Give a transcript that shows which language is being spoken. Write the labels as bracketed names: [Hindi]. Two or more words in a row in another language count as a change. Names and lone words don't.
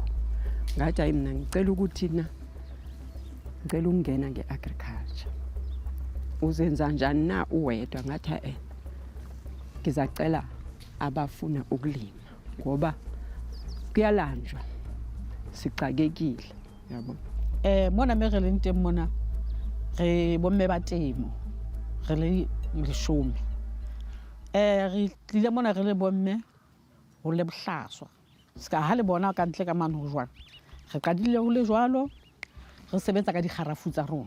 [Zulu] Ngathi hayi mina ngicela ukuthi ngicela ukungena nge-agriculture. Uzenza njani na uwedwa? Ngathi ngizacela abafuna ukulima ngoba kuyalanjwa sicakekile, uyabona. [Southern Sotho] Mona me re leng teng mona re bomme ba temo re le 10. Re tlile mona re le bomme ho le bohlaswa ska ha le bona ka ntle ka mane ho jwana. Re qadile ho le jwalo re sebetsa ka dikgarafu tsa rona.